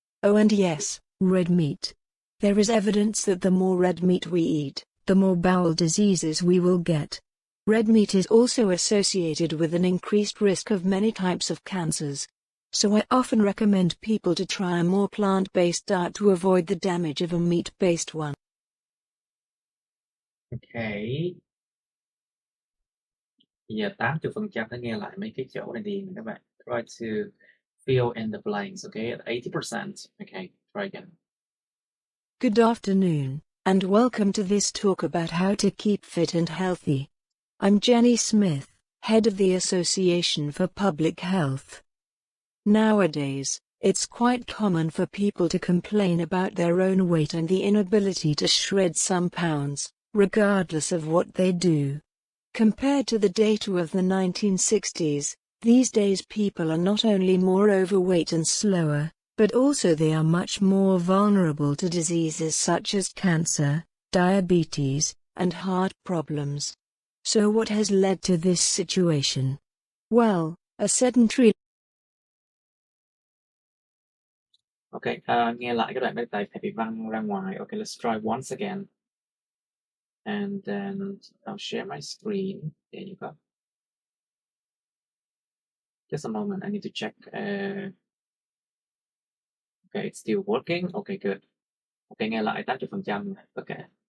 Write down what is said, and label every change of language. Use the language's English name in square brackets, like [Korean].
[English] Oh, and yes, red meat. There is evidence that the more red meat we eat, the more bowel diseases we will get. Red meat is also associated with an increased risk of many types of cancers. So I often recommend people to try a more plant-based diet to avoid the damage of a meat-based one. Okay. [Vietnamese] Giờ 80% đã nghe lại mấy cái chỗ này điền các bạn. [English] Try to fill in the blanks, okay? At 80%. Okay, try again. Good afternoon, and welcome to this talk about how to keep fit and healthy. I'm Jenny Smith, head of the Association for Public Health. Nowadays, it's quite common for people to complain about their own weight and the inability to shred some pounds, regardless of what they do. Compared to the data of the 1960s, these days people are not only more overweight and slower, but also they are much more vulnerable to diseases such as cancer, diabetes, and heart problems. So what has led to this situation? Well, a sedentary [Vietnamese] Okay, nghe lại cái đoạn đây tại phải bị văng ra ngoài. [English] Okay, let's try once again. And then I'll share my screen. There you go. Just a moment, I need to check. Okay, it's still working. Okay, good. Okay, [Vietnamese] nghe lại 80%. [English] Okay.